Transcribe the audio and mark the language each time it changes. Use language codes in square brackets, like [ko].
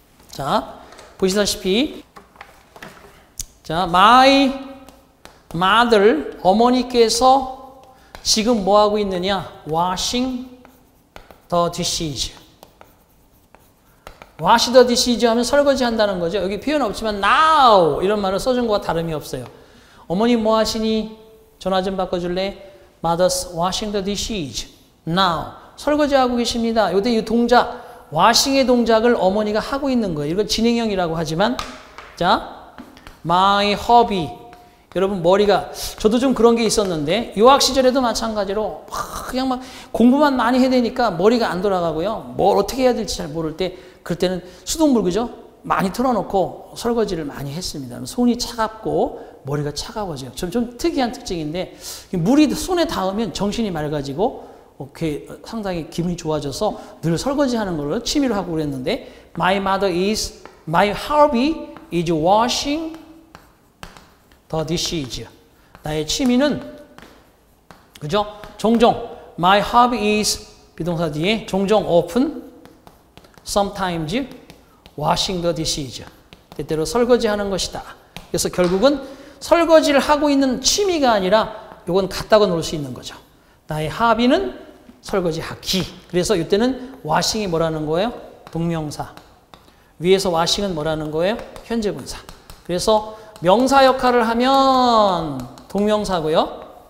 [ko] 자, 보시다시피 자, [en] my mother [ko] 어머니께서 지금 뭐 하고 있느냐? [en] washing the dishes. wash the dishes [ko] 하면 설거지 한다는 거죠. 여기 표현 없지만 now 이런 말을 써준 거와 다름이 없어요. 어머니 뭐 하시니? 전화 좀 바꿔줄래? [en] Mother's washing the dishes. [ko] now. 설거지 하고 계십니다. 이때 이 동작, washing의 동작을 어머니가 하고 있는 거예요. 이걸 진행형이라고 하지만 자, [en] my hobby. [ko] 여러분 머리가 저도 좀 그런 게 있었는데 유학 시절에도 마찬가지로 그냥 막 공부만 많이 해야 되니까 머리가 안 돌아가고요. 뭘 어떻게 해야 될지 잘 모를 때 그럴 때는 수돗물 그죠? 많이 틀어놓고 설거지를 많이 했습니다. 손이 차갑고 머리가 차가워져요. 좀 특이한 특징인데 물이 손에 닿으면 정신이 맑아지고 상당히 기분이 좋아져서 늘 설거지하는 걸 취미로 하고 그랬는데 [en] my hobby is washing the dishes. [ko] 나의 취미는 그죠? 종종 [en] my hobby is [ko] 비동사 뒤에 종종 [en] often sometimes washing the dishes. [ko] 때때로 설거지하는 것이다. 그래서 결국은 설거지를 하고 있는 취미가 아니라 이건 갖다가 놓을 수 있는 거죠. 나의 hobby는 설거지하기. 그래서 이때는 washing이 뭐라는 거예요? 동명사. 위에서 washing은 뭐라는 거예요? 현재 분사. 그래서 명사 역할을 하면 동명사고요.